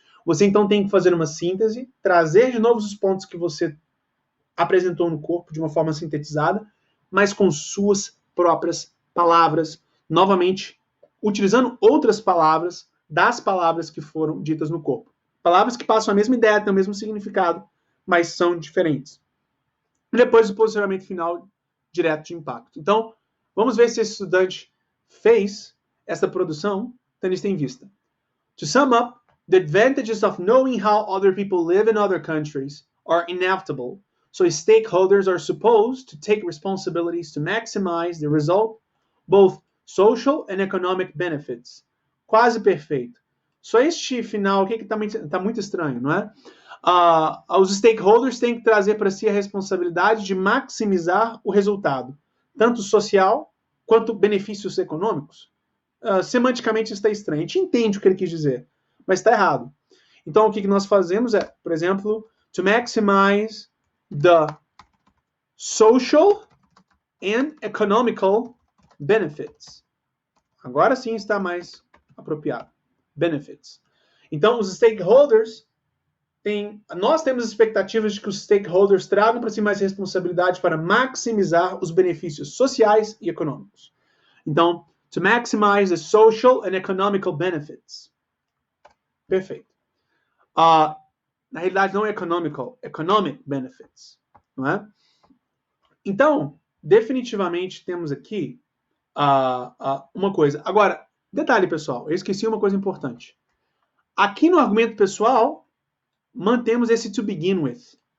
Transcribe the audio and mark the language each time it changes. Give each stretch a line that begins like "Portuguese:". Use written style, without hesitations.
Portuguese: Você então tem que fazer uma síntese, trazer de novo os pontos que você apresentou no corpo de uma forma sintetizada, mas com suas próprias palavras, novamente utilizando outras palavras das palavras que foram ditas no corpo. Palavras que passam a mesma ideia, têm o mesmo significado, mas são diferentes. E depois o posicionamento final direto de impacto. Então, vamos ver se esse estudante fez essa produção, tendo isso em vista.
English: To sum up, the advantages of knowing how other people live in other countries are inevitable, so stakeholders are supposed to take responsibilities to maximize the result, both social and economic benefits.
Portuguese: Quase perfeito. Só este final aqui que está muito estranho, não é? Os stakeholders têm que trazer para si a responsabilidade de maximizar o resultado, tanto social quanto benefícios econômicos. Semanticamente está estranho. A gente entende o que ele quis dizer, mas está errado. Então, o que nós fazemos é, por exemplo,
English: to maximize the social and economical benefits.
Portuguese: Agora sim está mais apropriado. Benefits. Então, os stakeholders nós temos expectativas de que os stakeholders tragam para si mais responsabilidade para maximizar os benefícios sociais e econômicos. Então,
English: to maximize the social and economical benefits.
Portuguese: Perfeito. Na realidade, não é economic benefits. Não é? Então, definitivamente temos aqui uma coisa. Agora, detalhe, pessoal, eu esqueci uma coisa importante. Aqui no argumento pessoal, mantemos esse
English: to begin with.